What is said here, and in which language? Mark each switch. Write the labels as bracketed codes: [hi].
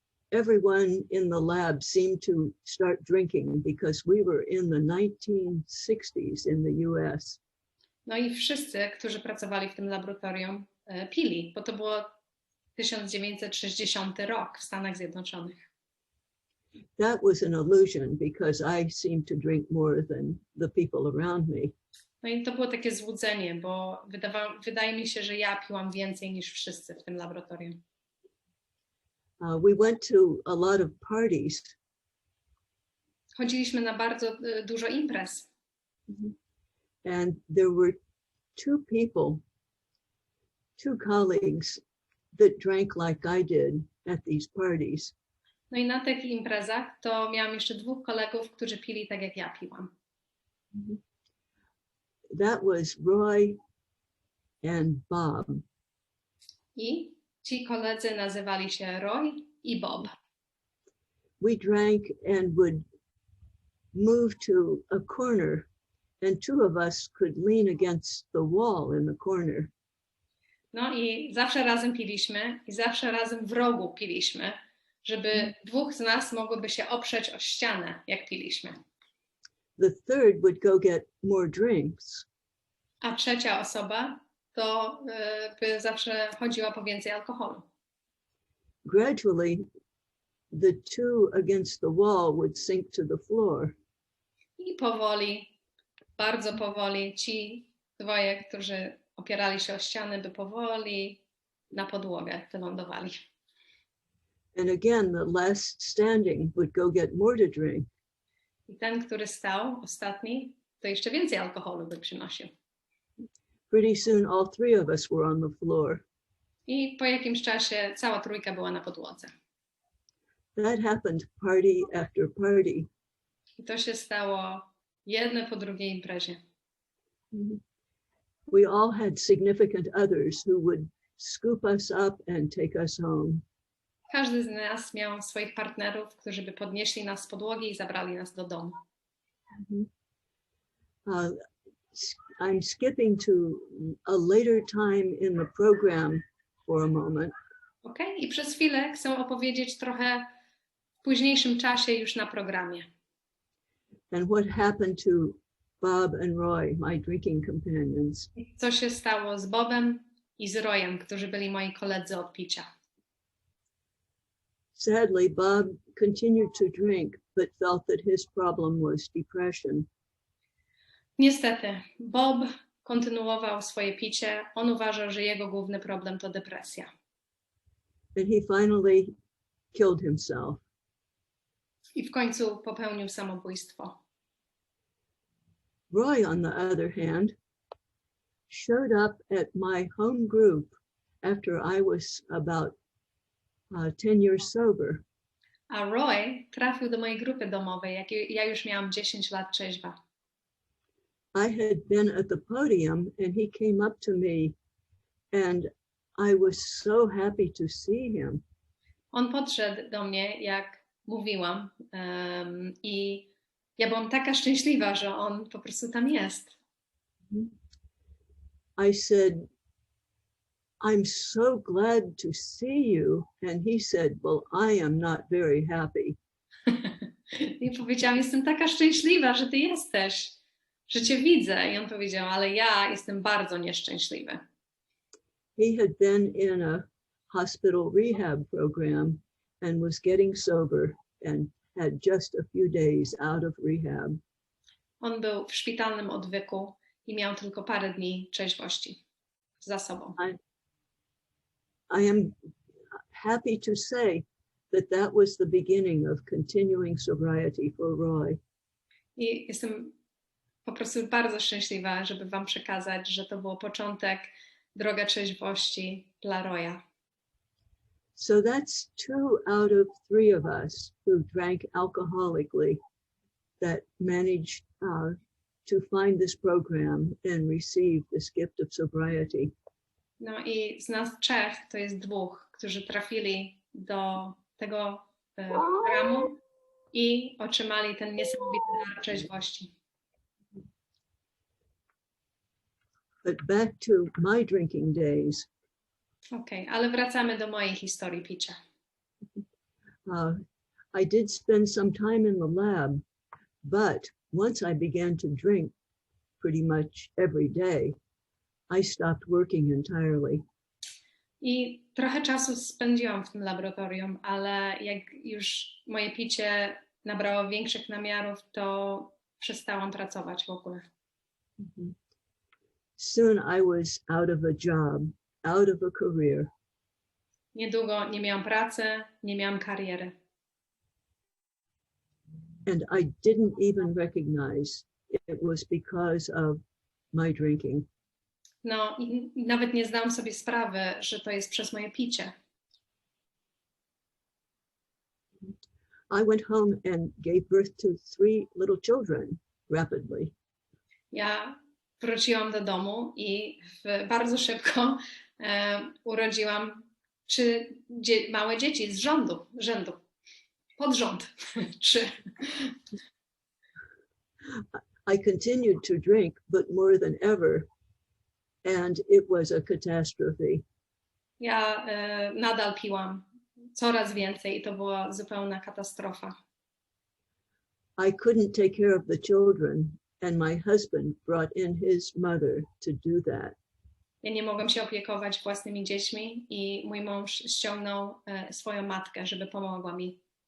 [en] Everyone in the lab seemed to start drinking because we were in the 1960s in the US. [pl] No i wszyscy, którzy pracowali w tym laboratorium, pili, bo to było 1960 rok w Stanach Zjednoczonych. [en] That was an illusion because I seemed to drink more than the people around me. [pl] No i to było takie złudzenie, bo wydaje mi się, że ja piłam więcej niż wszyscy w tym laboratorium. [en] We went to a lot of parties. [pl] Chodziliśmy na bardzo dużo imprez. [en] And there were two colleagues that drank like I did at these parties. [pl] No i na tych imprezach to miałam jeszcze dwóch kolegów, którzy pili tak jak ja piłam. [en] That was Roy and Bob. [pl] I ci koledzy nazywali się Roy i Bob. [en] We drank and would move to a corner, and two of us could lean against the wall in the corner. [pl] No i zawsze razem piliśmy i zawsze razem w rogu piliśmy, żeby dwóch z nas mogłoby się oprzeć o ścianę, jak piliśmy. [en] The third would go get more drinks. [pl] A trzecia osoba to by zawsze chodziła po więcej alkoholu. [en] Gradually, the two against the wall would sink to the floor. [pl] I powoli, bardzo powoli, ci dwoje, którzy opierali się o ścianę, by powoli na podłogę wylądowali. [en] And again, the last standing would go get more to drink. [pl] I ten, który stał, ostatni, to jeszcze więcej alkoholu by przynosił. [en] Pretty soon, all three of us were on the floor. [pl] I po jakimś czasie cała trójka była na podłodze. [en] That happened party after party. [pl] I to się stało jedne po drugiej imprezie. [en] We all had significant others who would scoop us up and take us home. [pl] Każdy z nas miał swoich partnerów, którzy by podnieśli nas z podłogi i zabrali nas do domu. [en] Uh, I'm skipping to a later time in the program for a moment. Okay? [pl] I przez chwilę chcę opowiedzieć trochę w późniejszym czasie już na programie. [en] And what happened to Bob and Roy, my drinking companions. [pl] Co się stało z Bobem i z Royem, którzy byli moi koledzy od picia. [en] Sadly, Bob continued to drink, but felt that his problem was depression. [pl] Niestety, Bob kontynuował swoje picie. On uważał, że jego główny problem to depresja. [en] And he finally killed himself. [pl] I w końcu popełnił samobójstwo. [en] Roy, on the other hand, showed up at my home group after I was about 10 years sober. [pl] A Roy trafił do mojej grupy domowej, jak ja już miałam 10 lat trzeźwa. [en] I had been at the podium and he came up to me and I was so happy to see him. [pl] On podszedł do mnie, jak mówiłam, i ja byłam taka szczęśliwa, że on po prostu tam jest. [en] I said, I'm so glad to see you. And he said, well, I am not very happy. [pl] I powiedziałam, jestem taka szczęśliwa, że ty jesteś, że cię widzę. I on powiedział, ale ja jestem bardzo nieszczęśliwy. [en] He had been in a hospital rehab program and was getting sober and had just a few days out of rehab. [pl] On był w szpitalnym odwyku i miał tylko parę dni trzeźwości za sobą. [en] I am happy to say that was the beginning of continuing sobriety for Roy. [pl] I jestem po prostu bardzo szczęśliwa, żeby wam przekazać, że to był początek droga trzeźwości dla Roya. [en] So that's 2 out of 3 of us who drank alcoholically that managed to find this program and receive this gift of sobriety. [pl] No i z nas 3 to jest 2, którzy trafili do tego programu i otrzymali ten niesamowity dar trzeźwości. [en] But back to my drinking days. [pl] Okej, ale wracamy do mojej historii picia. [en] I did spend some time in the lab, but once I began to drink pretty much every day, I stopped working entirely. [pl] I trochę czasu spędziłam w tym laboratorium, ale jak już moje picie nabrało większych namiarów, to przestałam pracować w ogóle. [en] Soon I was out of a job, out of a career. [pl] Niedługo nie miałam pracy, nie miałam kariery. [en] And I didn't even recognize it was because of my drinking. [pl] No i nawet nie zdałam sobie sprawy, że to jest przez moje picie. [en] I went home and gave birth to 3 little children rapidly. [pl] Ja wróciłam do domu i bardzo szybko urodziłam 3 małe dzieci z rzędu. Pod rząd. 3. [en] I continued to drink, but more than ever, and it was a catastrophe. [pl] Ja nadal piłam coraz więcej i to była zupełna katastrofa. [en] I couldn't take care of the children, and my husband brought in his mother to do that. [pl] Ja nie mogłam się opiekować własnymi dziećmi i mój mąż ściągnął swoją matkę, żeby pomogła mi.